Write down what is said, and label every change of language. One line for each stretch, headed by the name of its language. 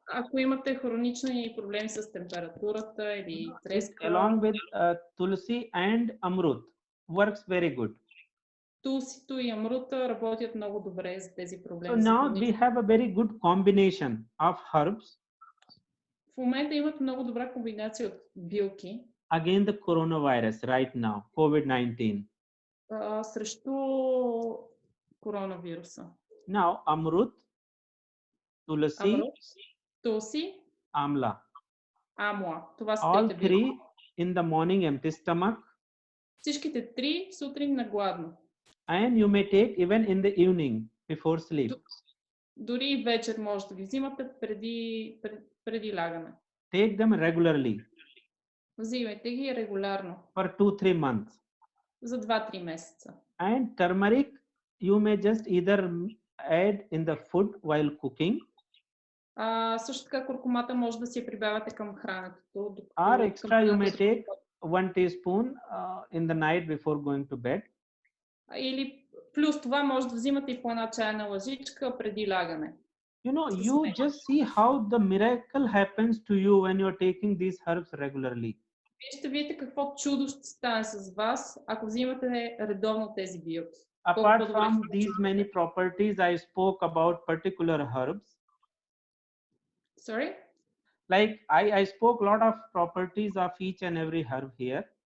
Bulgarian: Ако имате хронични проблеми с температурата или треска.
English: Along with tulsi and amrut works very good.
Bulgarian: Тулсито и амрута работят много добре за тези проблеми.
English: So now we have a very good combination of herbs.
Bulgarian: В момента имат много добра комбинация от билки.
English: Again the coronavirus right now, COVID-19.
Bulgarian: Срещу коронавируса.
English: Now amrut, tulsi,
Bulgarian: тулси,
English: amla.
Bulgarian: амла. Това са
English: All
Bulgarian: трите
English: three
Bulgarian: билки.
English: in the morning empty stomach.
Bulgarian: Всичките три сутрин на гладно.
English: And you may take even in the evening before sleep.
Bulgarian: Дори и вечер може да ги взимате преди лягане.
English: Take them regularly
Bulgarian: Взимайте ги регулярно.
English: for 2-3 months.
Bulgarian: За 2-3 месеца.
English: And turmeric you may just either add in the food while cooking.
Bulgarian: Също така куркумата може да си я прибавяте към храненето.
English: Or extra you may take 1 teaspoon in the night before going to bed.
Bulgarian: Или плюс това може да взимате и по една чайна лъжичка преди лягане.
English: You just see how the miracle happens to you when you're taking these herbs regularly.
Bulgarian: Вие ще видите какво чудо ще стане с вас, ако взимате редовно тези билки.
English: Apart from these many properties, I spoke about particular herbs. Sorry? Like I spoke a lot of properties of each and every herb here.